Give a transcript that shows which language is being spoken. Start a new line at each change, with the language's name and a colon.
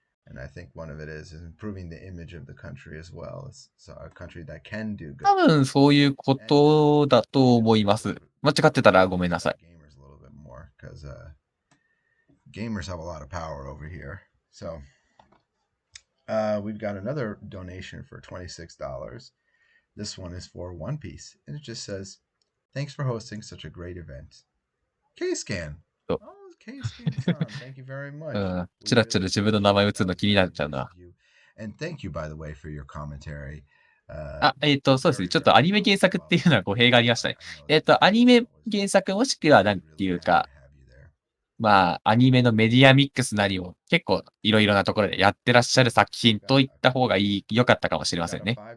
English: And I think one of it is improving the image of the country as well. So a country that can do good.
Japanese: 多分そういうことだと思います。間違ってたらごめんなさい。
English: Gamers a little bit more because gamers have a lot of power over here. So we've got another donation for $26. This one is for One Piece, and it just says, "Thanks for hosting such a great event." K-Scan. Oh, K-Scan-san, thank you very much.
Japanese: ちらちら自分の名前打つの気になっちゃうな。
English: And thank you, by the way, for your commentary.
Japanese: そうですね。ちょっとアニメ原作っていうのは語弊がありましたね。アニメ原作もしくはなんていうか、まあ、アニメのメディアミックスなりを結構いろいろなところでやってらっしゃる作品といった方が良かったかもしれませんね。